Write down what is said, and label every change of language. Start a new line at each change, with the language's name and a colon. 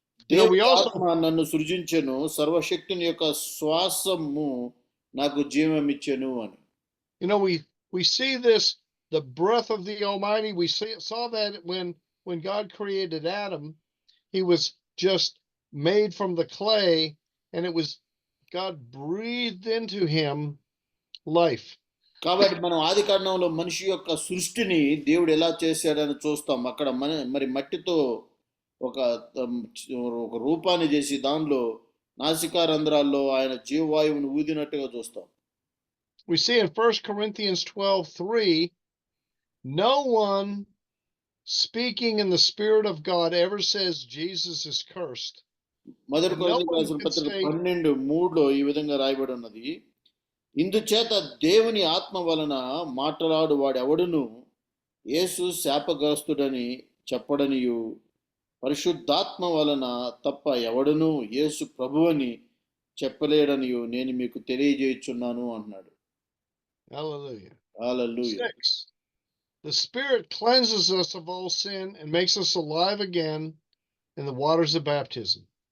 Telugu: దేవుని ఆత్మ నన్ను సృజించెను, సర్వశక్తుని యొక్క శ్వాసము నాకు జీవం ఇచ్చెను అని.
English: You know, we see this, the breath of the Almighty. We saw that when God created Adam, he was just made from the clay, and it was God breathed into him life.
Telugu: కాబట్టి మనం ఆదికాండంలో మనిషి యొక్క సృష్టిని దేవుడు ఎలా చేశాడని చూస్తాం. అక్కడ మరి మట్టితో ఒక రూపాన్ని చేసి దానిలో నాసికా రంధ్రాల్లో ఆయన జీవవాయువును ఊదినట్టుగా చూస్తాం.
English: We see in 1 Corinthians 12:3, no one speaking in the Spirit of God ever says Jesus is cursed.
Telugu: మొదటి కొరింథీయులకు రాసిన పత్రిక 12:3లో ఈ విధంగా రాయబడి ఉన్నది. ఇందుచేత దేవుని ఆత్మ వలన మాట్లాడు వాడెవడును యేసు శాపగ్రస్తుడని చెప్పడనియు, పరిశుద్ధాత్మ వలన తప్ప ఎవడును యేసు ప్రభువని చెప్పలేడనియు నేను మీకు తెలియజేయుచున్నాను అన్నాడు.
English: Hallelujah. Hallelujah. 6. The Spirit cleanses us of all sin and makes us alive again in the waters of baptism.